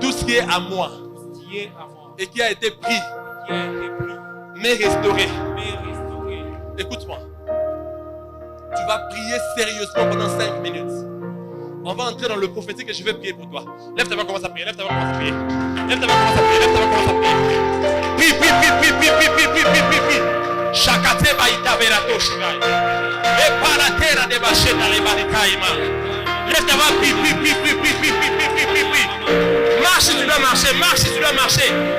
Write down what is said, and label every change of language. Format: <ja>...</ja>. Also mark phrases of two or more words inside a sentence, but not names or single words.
<fr>Tout ce qui est à moi, et qui a été pris, mais restauré. Écoute-moi. Tu vas prier sérieusement pendant 5 minutes. On va entrer dans le prophétique et je vais prier pour toi. Lève ta main, commence à prier. Lève ta main, commence à prier. Lève ta main, commence à prier. Lève ta main, commence à prier. Prie, prie, prie, prie, prie, prie, prie, prie, prie, prie, prie. Shakate baita verato shirai. Et paratera de bacheta le barikaima. Lève ta main, prie, prie, prie, prie, prie, prie, prie, prie, prie, prie. Marche si tu dois marcher, marche si tu dois marcher.</fr>